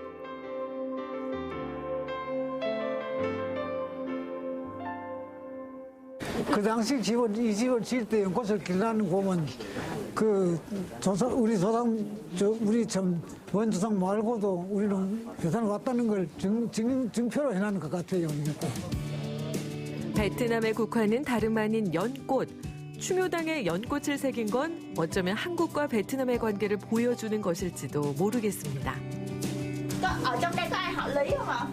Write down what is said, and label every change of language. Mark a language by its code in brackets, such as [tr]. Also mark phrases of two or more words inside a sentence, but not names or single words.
[ko] 그 당시 이 집을 지을 때 연꽃을 길러는 보면 우리 원조상 말고도 우리는 베트남 왔다는 걸 증표로 해놓은 것 같아요. 베트남의 국화는 다름 아닌 연꽃. 충효당에 연꽃을 새긴 건 어쩌면 한국과 베트남의 관계를 보여주는 것일지도 모르겠습니다. [vi] Ở trong đây có ai họ Lý không ạ?